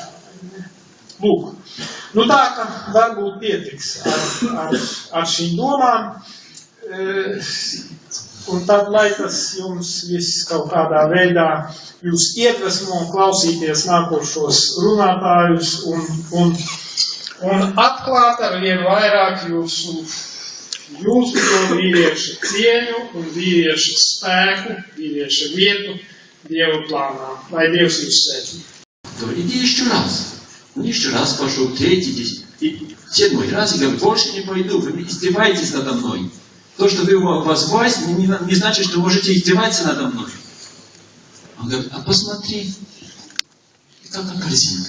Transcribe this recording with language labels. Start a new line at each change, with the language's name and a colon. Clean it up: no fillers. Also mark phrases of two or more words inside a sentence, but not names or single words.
Latvian: Lūk, tā, ka varbūt pietiks ar šīm domām, un tad, lai tas jums viss kaut kādā veidā jūs iedvesmo klausīties nākošos runātājus un atklāt ar vien vairāk jūsu vīrieša cieņu un vīrieša spēku, vīrieša vietu Dieva плана. Lai Dievs jūs svētī.
Russian: То иди еще раз пошел, третий, 7 раз, и говорит, больше не пойду, вы издеваетесь надо мной. То, что вы у вас власть, не значит, что вы можете издеваться надо мной. Он говорит, а посмотри, это как корзинка.